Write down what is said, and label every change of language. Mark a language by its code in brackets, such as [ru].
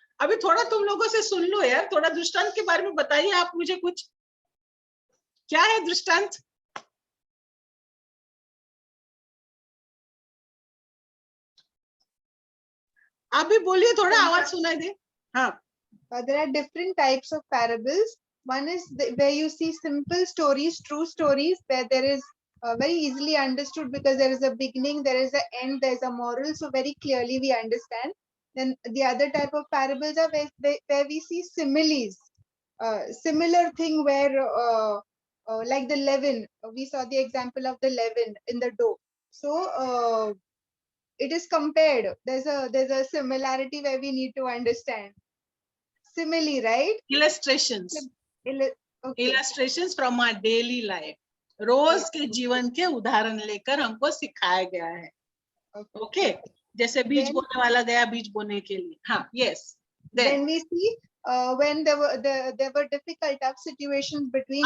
[hi] अभी थोड़ा तुम लोगों से सुन लो यार, थोड़ा दृष्टांत के बारे में बताइए आप मुझे कुछ, क्या है दृष्टांत? आप भी बोलिए, थोड़ा आवाज सुनाई दे। हाँ, [en] There are different types of parables. One is where you see simple stories, true stories, where there is very easily understood because there is a beginning, there is an end, there is a moral, so very clearly we understand. Then the other type of parables are where we see similes, similar thing where like the leaven, we saw the example of the leaven in the dough. So it is compared. There's a similarity where we need to understand. Simile, right? Illustrations, Okay. Illustrations from our daily life, [hi] रोज के जीवन के उदाहरण लेकर हमको सिखाया गया है। Okay, जैसे बीज बोने वाला गया बीज बोने के लिए। हाँ, [en] Yes. Then we see when there were difficult tough situations between